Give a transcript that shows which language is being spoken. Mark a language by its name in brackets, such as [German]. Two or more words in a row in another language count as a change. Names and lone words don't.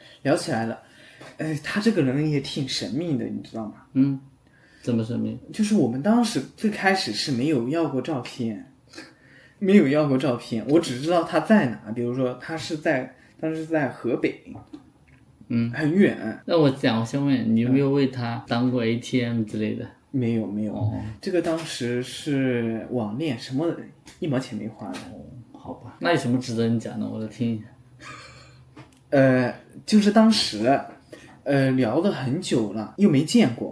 [Chinese] 他這個人也挺神秘的，你知道嗎？怎麼神秘？就是我們當時最開始是沒有要過照片，我只知道他在哪，比如說他是當時在河北，很遠。那我先問你有沒有為他當過 ATM 之類的？沒有，這個當時是網戀，什麼1毛錢沒花的。好吧，那有什麼值得你講的？我來聽一下。就是當時聊了很久了，又沒見過。